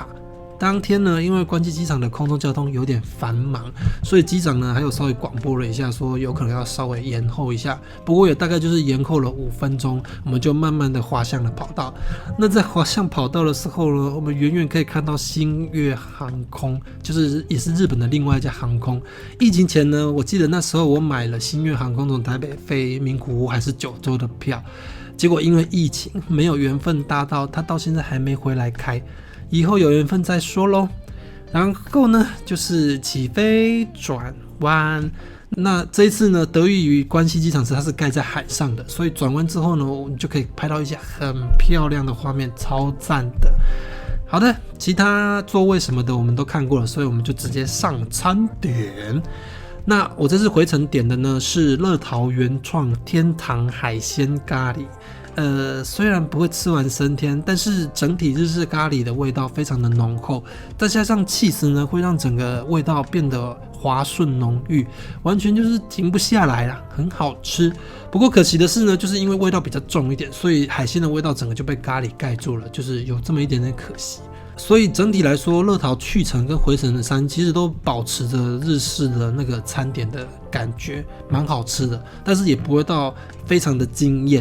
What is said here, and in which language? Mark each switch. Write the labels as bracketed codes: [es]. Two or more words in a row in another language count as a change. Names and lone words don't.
[zh] 當天呢，因為關西機場的空中交通有點繁忙，所以機長呢還有稍微廣播了一下，說有可能要稍微延後一下。不過也大概就是延後了5分鐘，我們就慢慢的滑向了跑道。那在滑向跑道的時候呢，我們遠遠可以看到星越航空，就是也是日本的另外一家航空。疫情前呢，我記得那時候我買了星越航空從台北飛名古屋還是九州的票，結果因為疫情沒有緣分搭到，他到現在還沒回來開。以後有緣分再說咯。然後呢，就是起飛轉彎。那這一次呢，得益於關西機場它是蓋在海上的，所以轉彎之後呢，我們就可以拍到一些很漂亮的畫面，超讚的。好的，其他座位什麼的我們都看過了，所以我們就直接上餐點。那我這次回程點的呢是樂桃原創天堂海鮮咖喱。雖然不會吃完升天，但是整體日式咖喱的味道非常的濃厚，再加上起司呢，會讓整個味道變得滑順濃郁，完全就是停不下來啦，很好吃。不過可惜的是呢，就是因為味道比較重一點，所以海鮮的味道整個就被咖喱蓋住了，就是有這麼一點點可惜。所以整體來說，樂桃去程跟回程的餐其實都保持着日式的那個餐點的感覺，蠻好吃的，但是也不會到非常的驚豔。